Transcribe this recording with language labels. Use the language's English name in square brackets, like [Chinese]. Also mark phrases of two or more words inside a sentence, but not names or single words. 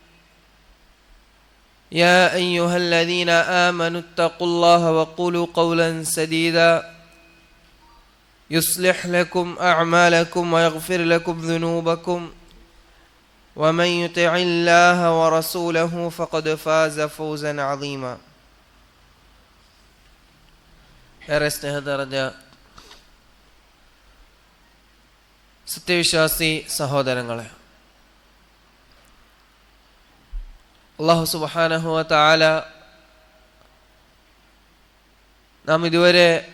[Arabic] يا أيها الذين آمنوا اتقوا الله وقولوا قولا سديدا يصلح لكم أعمالكم ويغفر لكم ذنوبكم ومن يطع الله ورسوله فقد فاز فوزا عظيما. [Malayalam] ഏറെ സ്നേഹനിറഞ്ഞ സത്യവിശ്വാസി സഹോദരങ്ങളെ, [Arabic] الله سبحانه وتعالى [Malayalam] നാം ഇതുവരെ